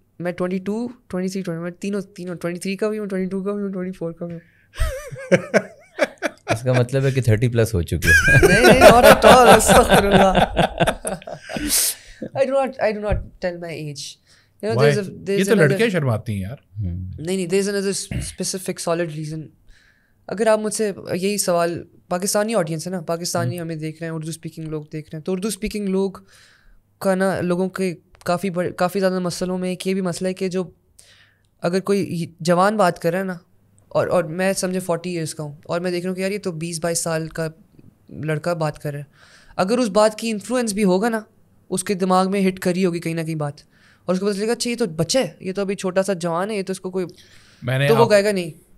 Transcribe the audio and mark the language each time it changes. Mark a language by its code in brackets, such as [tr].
[ur] میں 22 23 میں تینوں 23 کا بھی ہوں, 22 کا بھی ہوں, 24 کا بھی ہوں. اس کا مطلب ہے کہ 30+ ہو چکے ہیں. نہیں, [en] not at all, [ur] استغفر اللہ. [en] I do not tell my age. [ur] یہ تو لڑکیاں شرماتی ہیں یار. [en] نہیں, there is another specific solid reason. [ur] اگر آپ مجھ سے یہی سوال, پاکستانی آڈینس ہے نا, پاکستانی ہمیں دیکھ رہے ہیں, اردو اسپیکنگ لوگ دیکھ رہے ہیں, تو اردو اسپیکنگ لوگ کا نا, لوگوں کے کافی زیادہ مسئلوں میں ایک یہ بھی مسئلہ ہے کہ جو اگر کوئی جوان بات کر رہا ہے نا, اور میں سمجھے 40 ایئرس کا ہوں, اور میں دیکھ رہا ہوں کہ یار یہ تو 20-22 سال کا لڑکا بات کر رہا ہے, اگر اس بات کی انفلوئنس بھی ہوگا نا, اس کے دماغ میں ہٹ کری ہوگی کہیں نہ کہیں بات, اور اس کو پتہ چلے گا اچھا یہ تو بچہ ہے, یہ تو ابھی چھوٹا سا جوان ہے, یہ تو اس کو کوئی, تو وہ کہے گا نہیں.